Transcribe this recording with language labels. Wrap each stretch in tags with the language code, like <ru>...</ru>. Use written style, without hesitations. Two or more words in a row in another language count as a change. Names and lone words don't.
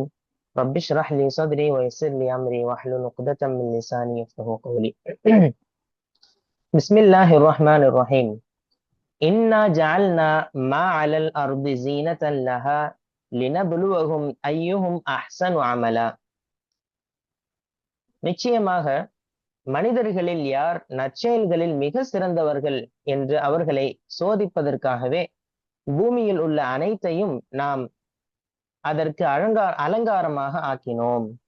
<ar>رب اشرح لي صدري ويسر لي أمري واحلل عقدة من لساني يفقهوا قولي. بسم الله الرحمن الرحيم. إنا جعلنا ما على الأرض زينة لها لنبلوهم أيهم أحسن عملا.</ar> <ta>நிச்சயமாக மனிதர்களில் யார் நற்செயல்களில் மிக சிறந்தவர்கள் என்று அவர்களை சோதிப்பதற்காகவே பூமியில் உள்ள அனைத்தையும் நாம் அதற்கு அலங்காரமாக ஆக்கினோம்.</ta>